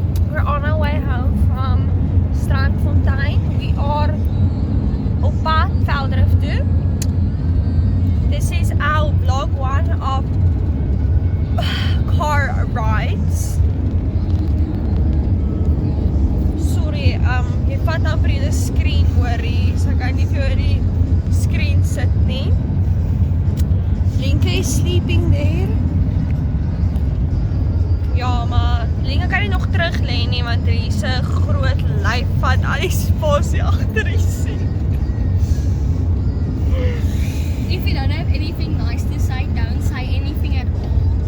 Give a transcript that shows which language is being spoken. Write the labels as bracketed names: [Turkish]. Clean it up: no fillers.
[English] We're on our way home from Strandfontein. We are [Afrikaans] op pad Veldrift toe. [English] This is our vlog 1 of car rides. [Afrikaans] Sorry, jy vat nou vir die screen hoor hier, so ek kan nie vir die screen sit nie. [English] Linka is sleeping there. [Afrikaans] Ja, maar Linka kan nie nog terug lê nie want hier is 'n groot lyf van al die spasie agter die seat. [English] If you don't have anything nice to say, don't say anything at all.